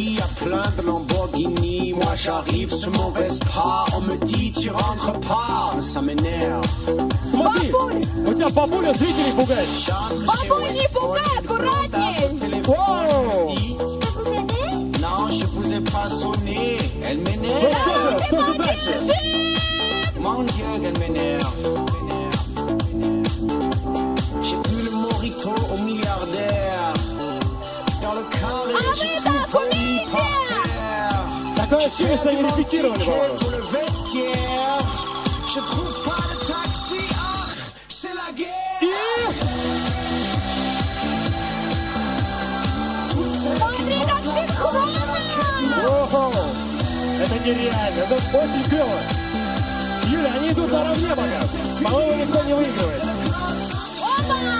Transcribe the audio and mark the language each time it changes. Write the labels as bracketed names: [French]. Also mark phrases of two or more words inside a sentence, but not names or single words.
[Russian] Смотри, у тебя бабуля зрителей пугает. Бабуль, не пугай, аккуратней. Воу! Ну что же дальше? [French] Mon Dieu, qu'elle m'énerve. J'ai bu le mojito au milliardaire. Dans le carré, j'ai tout vomi par terre. [Russian] Такое ощущение, что они репетировали, [French] pour le vestiaire. Je trouve pas de taxi, ah, c'est la guerre. [Russian] Смотри, как синхронно! Ого! Это нереально, это очень клево. Юля, они идут наравне пока. По-моему, никто не выигрывает. Опа!